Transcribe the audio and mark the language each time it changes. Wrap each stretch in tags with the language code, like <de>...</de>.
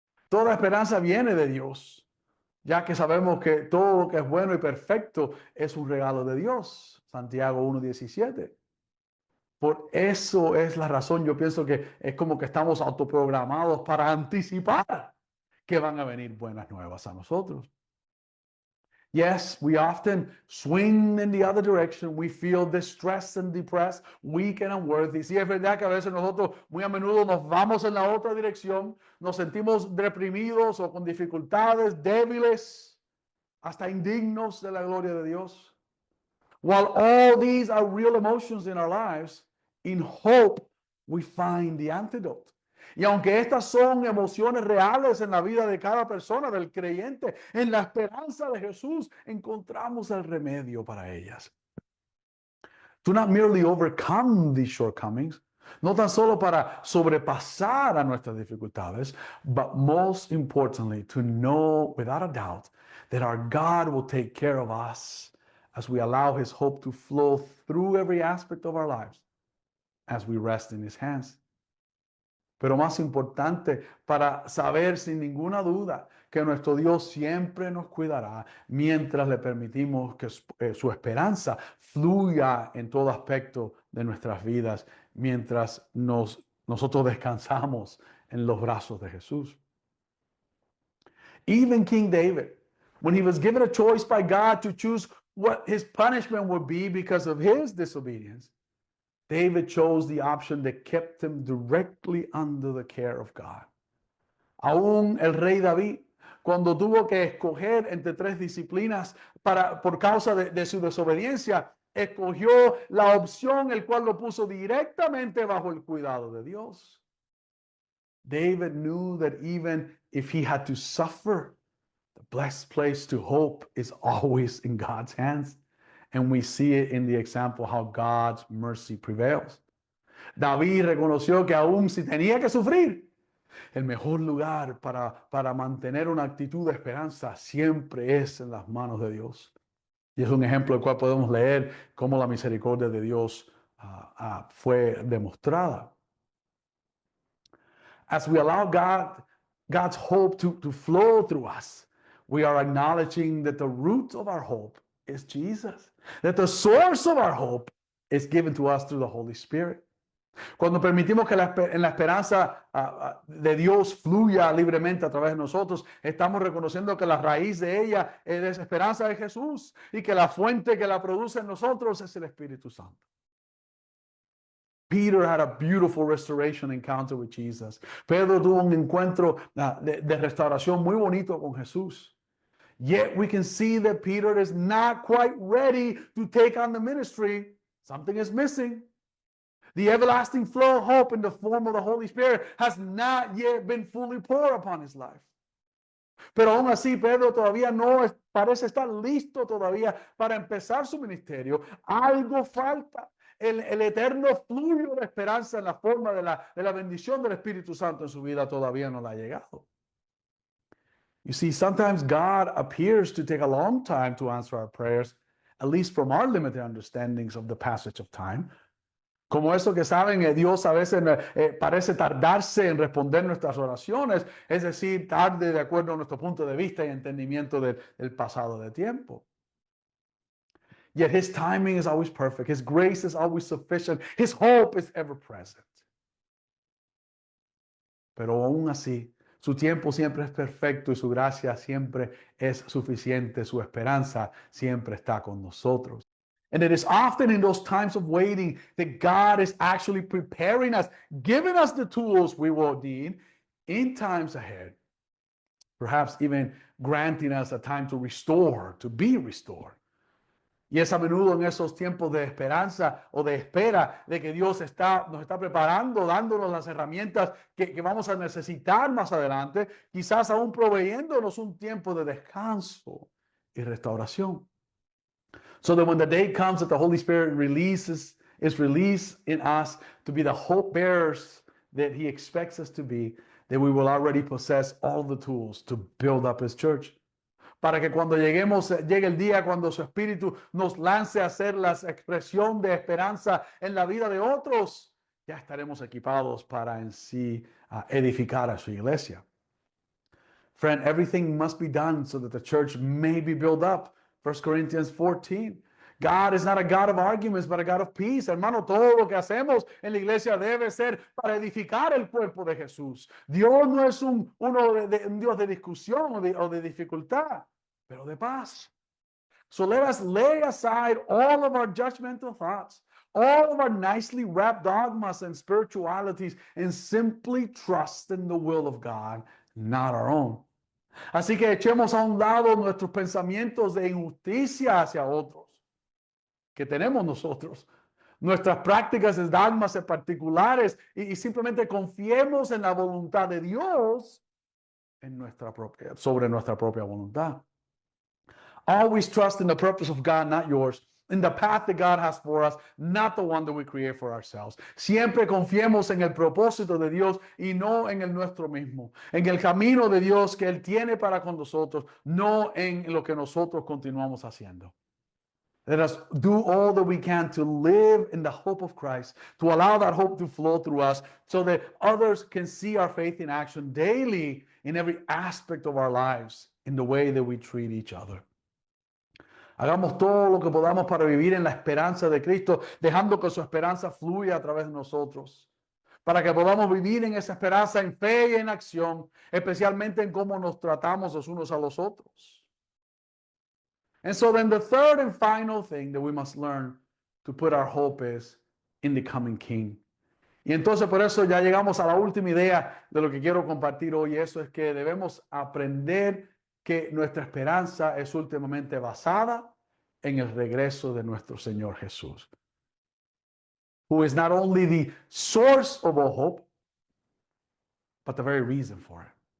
<es>Toda esperanza viene de Dios, ya que sabemos que todo lo que es bueno y perfecto es un regalo de Dios. Santiago 1:17. Por eso es la razón, yo pienso que es como que estamos autoprogramados para anticipar que van a venir buenas nuevas a nosotros.</es> <en>Yes, we often swing in the other direction. We feel distressed and depressed, weak and unworthy.</en> <es>Sí, es verdad que a veces nosotros muy a menudo nos vamos en la otra dirección, nos sentimos deprimidos o con dificultades, débiles, hasta indignos de la gloria de Dios.</es> <en>While all these are real emotions in our lives, in hope we find the antidote.</en> <es>Y aunque estas son emociones reales en la vida de cada persona, del creyente, en la esperanza de Jesús encontramos el remedio para ellas.</es> <en>To not merely overcome these shortcomings,</en> <es>no tan solo para sobrepasar a nuestras dificultades,</es> <en>but most importantly, to know without a doubt that our God will take care of us as we allow his hope to flow through every aspect of our lives as we rest in his hands.</en> <es>Pero más importante, para saber sin ninguna duda que nuestro Dios siempre nos cuidará mientras le permitimos que su esperanza fluya en todo aspecto de nuestras vidas, mientras nosotros descansamos en los brazos de Jesús.</es> <en>Even King David, when he was given a choice by God to choose what his punishment would be because of his disobedience, David chose the option that kept him directly under the care of God.</en> <es>Aún el rey David, cuando tuvo que escoger entre tres disciplinas por causa de su desobediencia, escogió la opción el cual lo puso directamente bajo el cuidado de Dios.</es> <en>David knew that even if he had to suffer, the best place to hope is always in God's hands. And we see it in the example how God's mercy prevails.</en> <es>David reconoció que aún si tenía que sufrir, el mejor lugar para mantener una actitud de esperanza siempre es en las manos de Dios. Y es un ejemplo del cual podemos leer cómo la misericordia de Dios fue demostrada.</es> <en>As we allow God's hope to flow through us, we are acknowledging that the root of our hope is Jesus, that the source of our hope is given to us through the Holy Spirit.</en> <es>Cuando permitimos que en la esperanza de Dios fluya libremente a través de nosotros, estamos reconociendo que la raíz de ella es esperanza de Jesús y que la fuente que la produce en nosotros es el Espíritu Santo.</es> <en>Peter had a beautiful restoration encounter with Jesus.</en> <es>Pedro tuvo un encuentro de restauración muy bonito con Jesús.</es> <en>Yet we can see that Peter is not quite ready to take on the ministry. Something is missing. The everlasting flow of hope in the form of the Holy Spirit has not yet been fully poured upon his life.</en> <es>Pero aún así, Pedro todavía no parece estar listo todavía para empezar su ministerio. Algo falta. El eterno flujo de esperanza en la forma de la bendición del Espíritu Santo en su vida todavía no le ha llegado.</es> <en>You see, sometimes God appears to take a long time to answer our prayers, at least from our limited understandings of the passage of time.</en> <es>Como eso que saben, Dios a veces parece tardarse en responder nuestras oraciones, es decir, tarde de acuerdo a nuestro punto de vista y entendimiento del pasado de tiempo.</es> <en>Yet his timing is always perfect. His grace is always sufficient. His hope is ever present.</en> <es>Pero aún así, su tiempo siempre es perfecto y su gracia siempre es suficiente. Su esperanza siempre está con nosotros.</es> <en>And it is often in those times of waiting that God is actually preparing us, giving us the tools we will need in times ahead. Perhaps even granting us a time to restore, to be restored.</en> <es>Y es a menudo en esos tiempos de esperanza o de espera de que Dios nos está preparando, dándonos las herramientas que vamos a necesitar más adelante, quizás aún proveyéndonos un tiempo de descanso y restauración.</es> <en>So that when the day comes that the Holy Spirit is released in us to be the hope bearers that he expects us to be, that we will already possess all the tools to build up his church.</en> <es>Para que cuando llegue el día cuando su Espíritu nos lance a hacer la expresión de esperanza en la vida de otros, ya estaremos equipados para en sí edificar a su iglesia.</es> <en>Friend, everything must be done so that the church may be built up. 1 Corinthians 14. God is not a God of arguments, but a God of peace.</en> <es>Hermano, todo lo que hacemos en la iglesia debe ser para edificar el cuerpo de Jesús. Dios no es un Dios de discusión o de dificultad, pero de paz.</es> <en>So let us lay aside all of our judgmental thoughts, all of our nicely wrapped dogmas and spiritualities, and simply trust in the will of God, not our own.</en> <es>Así que echemos a un lado nuestros pensamientos de injusticia hacia otros que tenemos nosotros, nuestras prácticas de dogmas particulares y simplemente confiemos en la voluntad de Dios sobre nuestra propia voluntad.</es> <en>Always trust in the purpose of God, not yours. In the path that God has for us, not the one that we create for ourselves.</en> <es>Siempre confiemos en el propósito de Dios y no en el nuestro mismo. En el camino de Dios que Él tiene para con nosotros, no en lo que nosotros continuamos haciendo.</es> <en>Let us do all that we can to live in the hope of Christ, to allow that hope to flow through us so that others can see our faith in action daily in every aspect of our lives, in the way that we treat each other.</en> <es>Hagamos todo lo que podamos para vivir en la esperanza de Cristo, dejando que su esperanza fluya a través de nosotros, para que podamos vivir en esa esperanza en fe y en acción, especialmente en cómo nos tratamos los unos a los otros.</es> <en>And so then the third and final thing that we must learn to put our hope is in the coming King.</en> <es>Y entonces por eso ya llegamos a la última idea de lo que quiero compartir hoy. Eso es que debemos aprender que nuestra esperanza es últimamente basada en el regreso de nuestro Señor Jesús,</es> <en>who is not only the source of all hope, but the very reason for it.</en>